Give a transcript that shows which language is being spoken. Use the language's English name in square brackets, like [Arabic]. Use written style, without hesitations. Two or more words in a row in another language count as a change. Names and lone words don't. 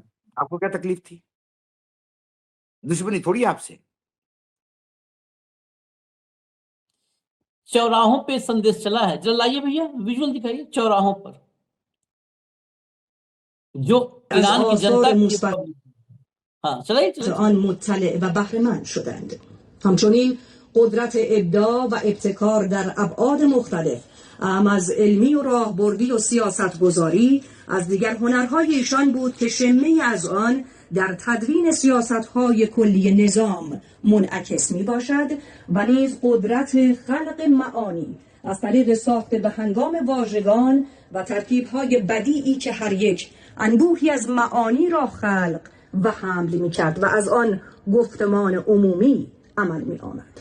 [Hindi] आपको क्या तकलीफ थी? दुश्मनी थोड़ी आपसे। चौराहों पे संदेश चला है। जरा लाइए भैया, विजुअल दिखाइए। चौराहों पर जो [Persian] از [Hindi] ईरान की [Persian] آثار [Hindi] जनता की [Persian] مثبت [Hindi] हाँ चलाइए चलाइए। [Persian] آن مطلع و بهره‌مند شدند. همچنین قدرت ابداع و ابتکار در ابعاد مختلف، از علمی و راهبردی و سیاستگذاری، از دیگر هنرهای ایشان بود که شمه‌ای از آن در تدوین سیاست‌های کلی نظام منعکس می‌باشد و نیز قدرت خلق معانی از طریق ساخت به هنگام واژگان و ترکیب‌های بدیعی که هر یک انبوهی از معانی را خلق و حمل می‌کرد و از آن گفتمان عمومی عمل می‌آمد.